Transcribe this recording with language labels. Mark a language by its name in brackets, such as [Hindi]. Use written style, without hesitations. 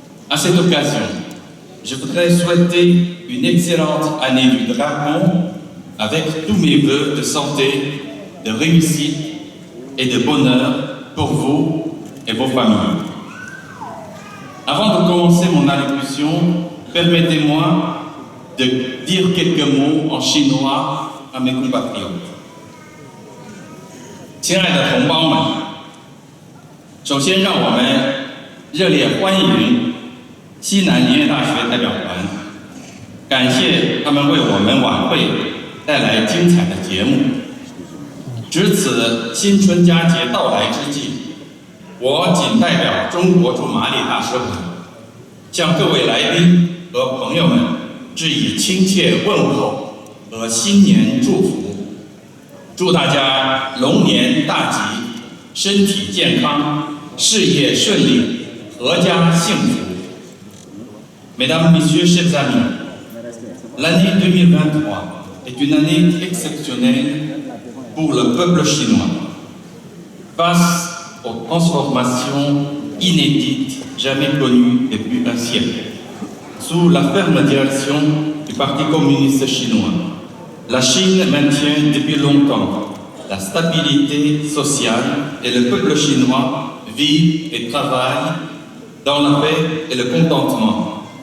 [French] À cette occasion, je voudrais souhaiter une excellente année du dragon avec tous mes vœux de santé, de réussite et de bonheur pour vous et vos familles. Avant de commencer mon allocution, permettez-moi de dire quelques mots en chinois à mes compatriotes. [Chinese] 亲爱的同胞们，首先让我们热烈欢迎西南林业大学代表团，感谢他们为我们晚会带来精彩的节目。值此新春佳节到来之际，我谨代表中国驻马里大使馆，向各位来宾和朋友们致以亲切问候和新年祝福，祝大家龙年大吉，身体健康，事业顺利，阖家幸福。 [French] Mesdames, Messieurs, chers amis, l'année 2023 est une année exceptionnelle pour le peuple chinois. Face aux transformations inédites jamais connues depuis un siècle, sous la ferme direction du Parti communiste chinois, la Chine maintient depuis longtemps la stabilité sociale et le peuple chinois vit et travaille dans la paix et le contentement.